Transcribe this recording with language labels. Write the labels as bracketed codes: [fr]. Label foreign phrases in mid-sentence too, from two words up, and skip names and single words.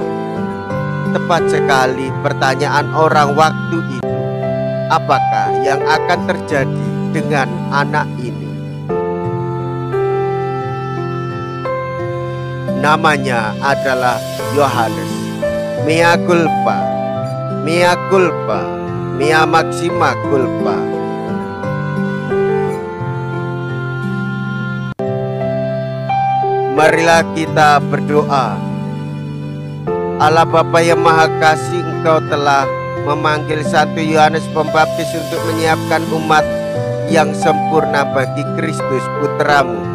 [id] Tepat sekali pertanyaan orang waktu itu, apakah yang akan terjadi dengan anak ini? Namanya adalah Yohanes. [la] Mea culpa, mea culpa, mea maxima culpa. [id] Marilah kita berdoa. Allah Bapa yang Maha Kasih, Engkau telah memanggil Santo Yohanes Pembaptis untuk menyiapkan umat yang sempurna bagi Kristus Putramu.